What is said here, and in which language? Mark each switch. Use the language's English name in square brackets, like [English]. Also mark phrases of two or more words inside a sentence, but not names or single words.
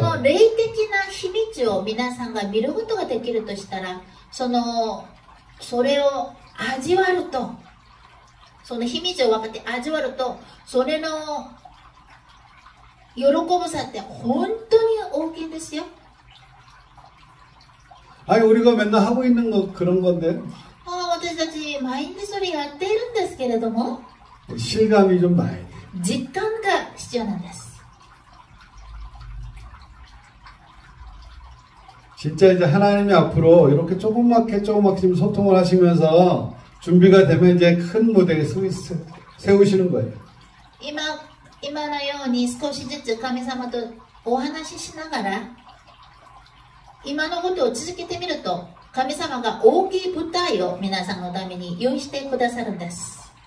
[Korean] 좋아요. [Japanese] の霊的な秘密を皆さんが見ることができるとしたら、それを味わうと、その秘密を分かって味わうと、それの喜ぶさって本当に大きいんですよ。 [Korean] 아니 우리가 맨날 하고 있는 거 그런 건데 [Japanese] 私たち毎日それやっているんですけれども、 [Korean] 실감이 좀 나야 돼. [Japanese] 実感が必要なんです。 [Korean] 진짜 이제 하나님이 앞으로 이렇게 조그맣게 지금 소통을 하시면서 준비가 되면 이제 큰 무대에 세우시는 거예요. [Japanese] 今のように少しずつ神様とお話ししながら今のことを続けてみると神様が大きい舞台を皆さんのために用意してくださるんです。